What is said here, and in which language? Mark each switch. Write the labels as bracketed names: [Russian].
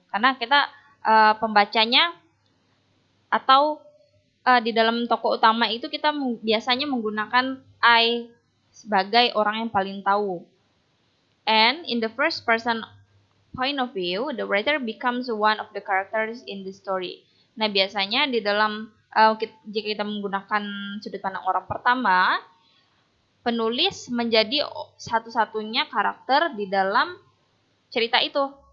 [Indonesian] Karena kita pembacanya atau di dalam tokoh utama itu kita biasanya menggunakan I sebagai orang yang paling tahu. [English] And in the first person point of view, the writer becomes one of the characters in the story. [Indonesian] Nah, biasanya di dalam jika kita menggunakan sudut pandang orang pertama, penulis menjadi satu-satunya karakter di dalam cerita itu.